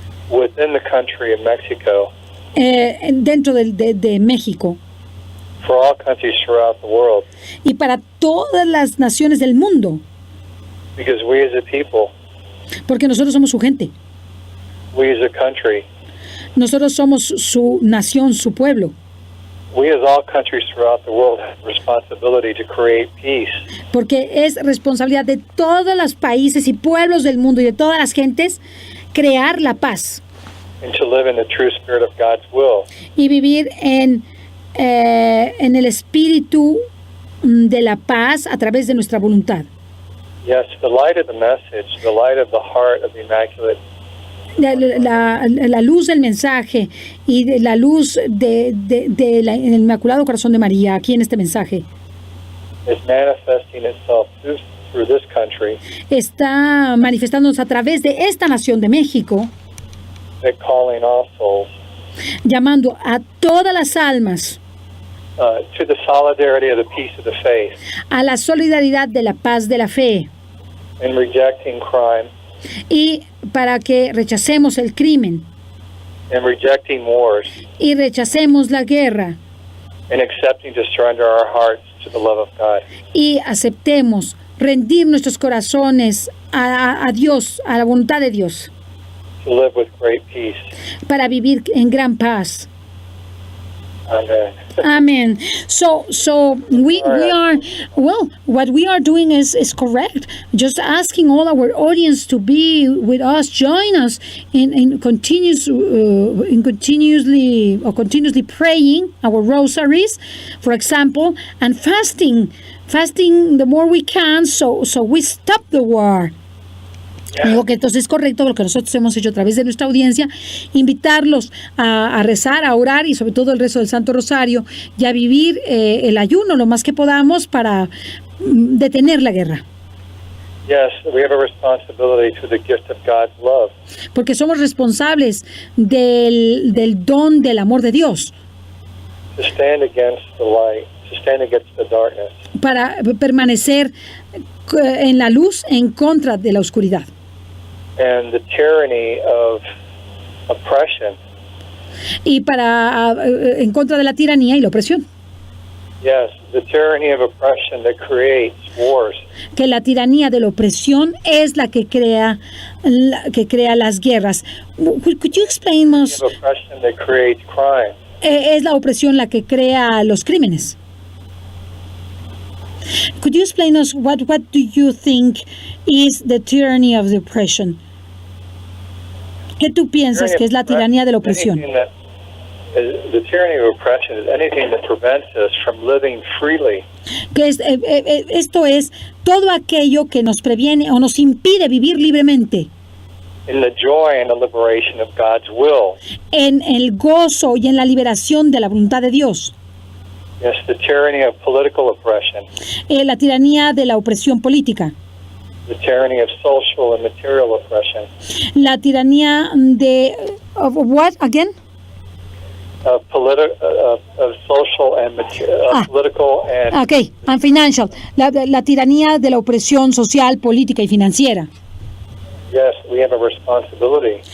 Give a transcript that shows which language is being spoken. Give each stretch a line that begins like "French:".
English: within the country of Mexico
Spanish: dentro de México
English: for all countries throughout the world,
Spanish: y para todas las naciones del mundo,
English: because we as a people,
Spanish: porque nosotros somos su gente,
English: we as a country,
Spanish: nosotros somos su nación, su pueblo.
English: we as all countries throughout the world have responsibility to create peace.
Spanish: Porque es responsabilidad de todos los países y pueblos del mundo y de todas las gentes crear la paz
English: And to live in the true spirit of God's will.
Spanish: y vivir en el espíritu de la paz a través de nuestra voluntad.
English: Yes, the light of the message, the light of the heart of the Immaculate,
Spanish: La luz del mensaje y de la luz en el Inmaculado Corazón de María, aquí en este mensaje,
English: is manifesting itself through this country,
Spanish: está manifestándose a través de esta nación de México,
English: that calling all souls
Spanish: llamando a todas las almas
English: to the solidarity of the peace of the faith,
Spanish: a la solidaridad de la paz de la fe,
English: and rejecting crime,
Spanish: y para que rechacemos el crimen
English: and rejecting wars,
Spanish: y rechacemos la guerra
English: and accepting to surrender our hearts to the love of God.
Spanish: y aceptemos rendir nuestros corazones a Dios, a la voluntad de Dios,
English: To live with great peace.
Spanish: para vivir en gran paz.
English: Amen. Amen. So we are, well, what we are doing is correct. Just asking all our audience to be with us, join us in continuously praying our rosaries, for example, and fasting the more we can, so we stop the war.
Spanish: Digo que entonces es correcto lo que nosotros hemos hecho a través de nuestra audiencia, invitarlos a rezar, a orar y sobre todo el rezo del Santo Rosario y a vivir el ayuno lo más que podamos para detener la guerra.
English: Yes, we have a responsibility to the gift of God's love.
Spanish: Porque somos responsables del don del amor de Dios.
English: To stand against the light, to stand against the darkness.
Spanish: Para permanecer en la luz en contra de la oscuridad.
English: And the tyranny of oppression.
Spanish: Y en contra de la tiranía y la opresión.
English: Yes, the tyranny of oppression that creates wars.
Spanish: Que la tiranía de la opresión es la que crea las guerras.
English: Could you explain more? The oppression that creates crime.
Spanish: Es la opresión la que crea los crímenes.
English: Could you explain us what do you think is the tyranny of the oppression?
Spanish: ¿Qué tú piensas que es la tiranía de la opresión?
English: The tyranny of oppression is anything that prevents us from living freely.
Spanish: Esto es todo aquello que nos previene o nos impide vivir libremente.
English: In the joy and the liberation of God's will.
Spanish: En el gozo y en la liberación de la voluntad de Dios.
English: Yes, the tyranny of political oppression.
Spanish: La tiranía de la opresión política.
English: The tyranny of social and material oppression.
Spanish: La tiranía
English: of what again? Of social and political and. Okay, and financial.
Spanish: La tiranía de la opresión social, política y financiera.
English: Yes, we have a responsibility.